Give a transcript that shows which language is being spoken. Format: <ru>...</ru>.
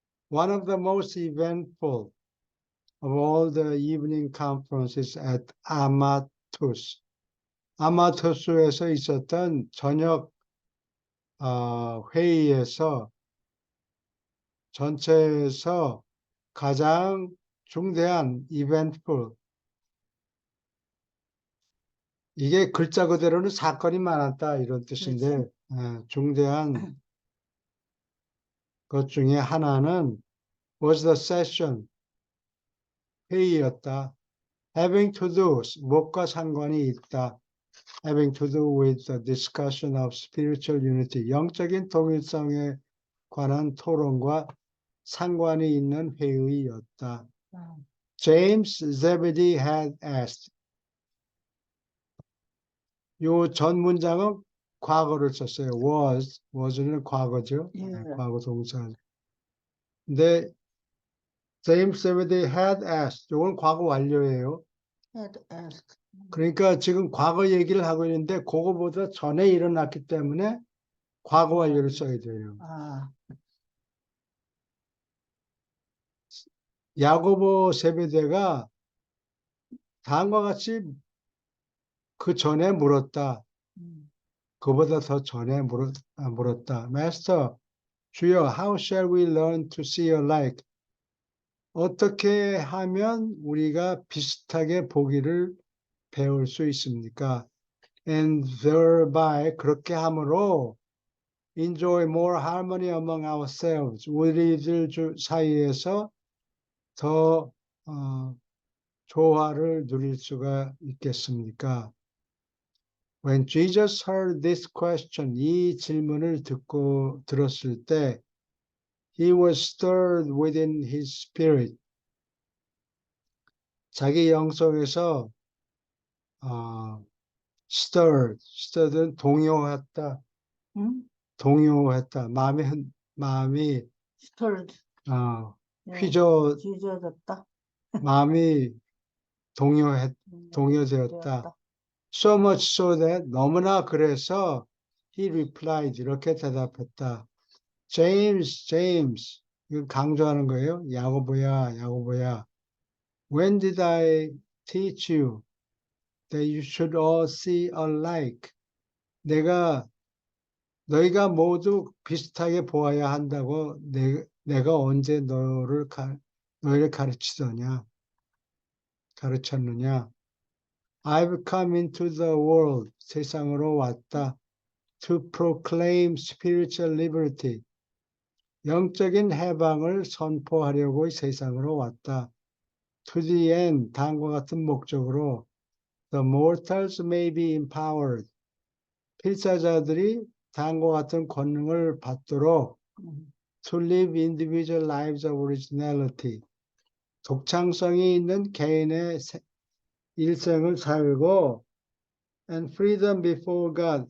<en>One of the most eventful of all the evening conferences at Amatus.</en> <ko>아마투스에서 있었던 저녁 회의에서 전체에서 가장 중대한 eventful, 이게 글자 그대로는 사건이 많았다 이런 뜻인데 중대한 것 중에 하나는</ko> <en>was the session,</en> <ko>회의였다.</ko> <en>having to do,</en> <ko>무엇과 상관이 있다.</ko> <en>having to do with the discussion of spiritual unity.</en> <ko>영적인 통일성에 관한 토론과 상관이 있는 회의였다.</ko> <en>James Zebedee had asked.</en> <ko>요 전 문장은 과거를 썼어요. was는 과거죠. 예. 과거 동사. 근데</ko> <en>James Zebedee had asked.</en> <ko>요건 과거 완료예요.</ko> <en>had asked.</en> <ko>그러니까 지금 과거 얘기를 하고 있는데 그거보다 전에 일어났기 때문에 과거 완료를 써야 돼요. 아, 야고보 세베대가 다음과 같이 그 전에 물었다. 그보다 더 전에 물었다.</ko> <en>Master,</en> <ko>주여,</ko> <en>how shall we learn to see alike?</en> <ko>어떻게 하면 우리가 비슷하게 보기를 배울 수 있습니까?</ko> <en>And thereby,</en> <ko>그렇게 함으로</ko> <en>enjoy more harmony among ourselves.</en> <ko>우리들 사이에서 더 조화를 누릴 수가 있겠습니까?</ko> <en>When Jesus heard this question,</en> <ko>이 질문을 들었을 때,</ko> <en>he was stirred within his spirit.</en> <ko>자기 영성에서 stirred는 동요했다. 동요했다. 마음이 stirred. 휘저어졌다. 마음이 동요되었다.</ko> <en>So much so that</en> <ko>너무나 그래서</ko> <en>he replied</en> <ko>이렇게 대답했다. James 이거 강조하는 거예요. 야고보야.</ko> <en>When did I teach you that you should all see alike?</en> <ko>너희가 모두 비슷하게 보아야 한다고 내가 언제 너희를 가르쳤느냐?</ko> <en>I've come into the world,</en> <ko>세상으로 왔다.</ko> <en>To proclaim spiritual liberty.</en> <ko>영적인 해방을 선포하려고 세상으로 왔다.</ko> <en>To the end,</en> <ko>다음과 같은 목적으로</ko> <en>the mortals may be empowered.</en> <ko>필사자들이 다음과 같은 권능을 받도록</ko> <en>to live individual lives of originality.</en> <ko>독창성이 있는 개인의 일생을 살고</ko> <en>and freedom before God.</en>